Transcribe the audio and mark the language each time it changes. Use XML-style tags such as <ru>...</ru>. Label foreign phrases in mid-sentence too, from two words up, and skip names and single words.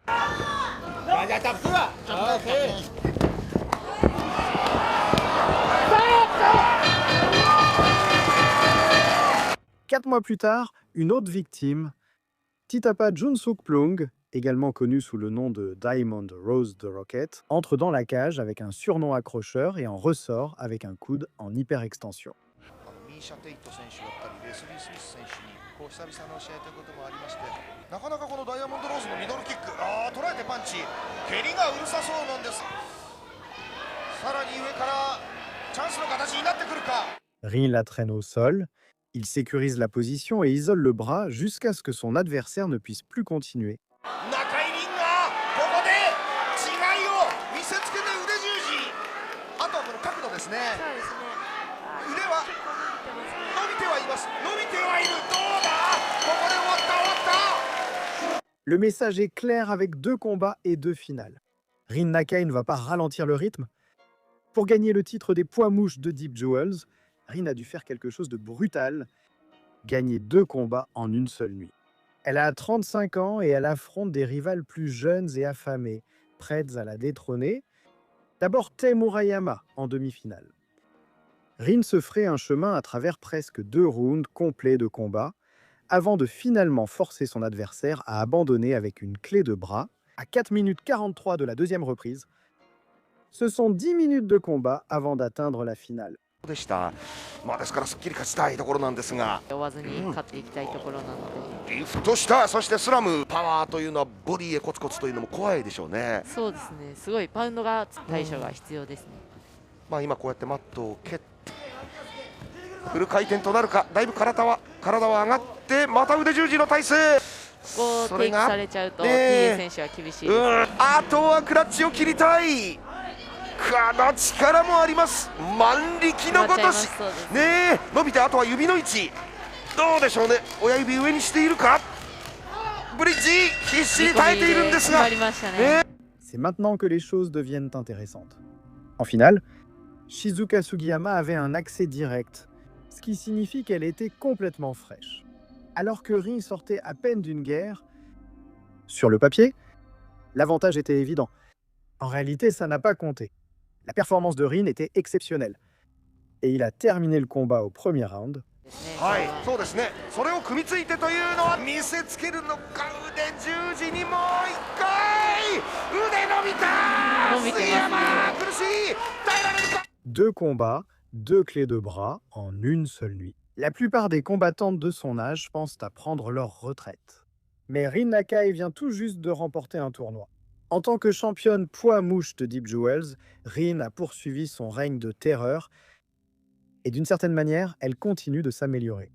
<fr>4 mois plus tard, une autre victime, Titapa Junsuk Plung, également connu sous le nom de Diamond Rose the Rocket, entre dans la cage avec un surnom accrocheur et en ressort avec un coude en hyperextension.</fr> <ja>ミーシャ・テイト選手だったりレスリー・スミス選手に久々の試合ということもありまして、なかなかこのダイヤモンドローズのミドルキック、捉えてパンチ、蹴りがうるさそうなんです。さらに上からチャンスの形になってくるか。</ja> <fr>Rin la traîne au sol, il sécurise la position et isole le bras jusqu'à ce que son adversaire ne puisse plus continuer.</fr> <ja>中井リンがここで違いを見せつけて腕十字。あとはこの角度ですね。そうですね。腕は結構伸びてますね。伸びてはいます。伸びてはいる。どうだ。ここで終わった終わった。</ja> <fr>Le message est clair avec 2 combats et 2 finales. Rin Nakai ne va pas ralentir le rythme. Pour gagner le titre des poids mouches de Deep Jewels, Rin a dû faire quelque chose de brutal, gagner 2 combats en une seule nuit. Elle a 35 ans et elle affronte des rivales plus jeunes et affamées, prêtes à la détrôner. D'abord Tei Murayama en demi-finale. Rin se ferait un chemin à travers presque 2 rounds complets de combat, avant de finalement forcer son adversaire à abandonner avec une clé de bras. À 4 minutes 43 de la deuxième reprise, ce sont 10 minutes de combat avant d'atteindre la finale.</fr> <ja>でした。まあですからすっきり勝ちたいところなんですが、追わずに勝っていきたいところなので。リフトした、そしてスラム、パワーというのはボディへコツコツというのも怖いでしょうね。そうですね。すごいパウンドが対処が必要ですね。まあ今こうやってマットを蹴ってフル回転となるか。だいぶ体は上がってまた腕十字の体勢。ここをテイクされちゃうと、ね TA 選手は厳しいです、ね。あとはクラッチを切りたい。この力もあります。万力のごとし。ねえ、伸びてあとは指の位置。どうでしょうね。親指上にしているか。ブリッジ必死に耐えているんですが。</ja> <fr>C'est maintenant que les choses deviennent intéressantes. En finale, Shizuka Sugiyama avait un accès direct, ce qui signifie qu'elle était complètement fraîche. Alors que Rin sortait à peine d'une guerre, sur le papier, l'avantage était évident. En réalité, ça n'a pas compté. La performance de Rin était exceptionnelle. Et il a terminé le combat au premier round.</fr> <ja>はい、そうですね。それを組みついてというのは見せつけるのか。腕十字にもう一回。腕伸びた。杉山苦しい。耐えられるか。</ja> <fr>2 combats, 2 clés de bras en une seule nuit. La plupart des combattantes de son âge pensent à prendre leur retraite. Mais Rin Nakai vient tout juste de remporter un tournoi. En tant que championne poids mouche de Deep Jewels, Rin a poursuivi son règne de terreur et d'une certaine manière, elle continue de s'améliorer.</fr>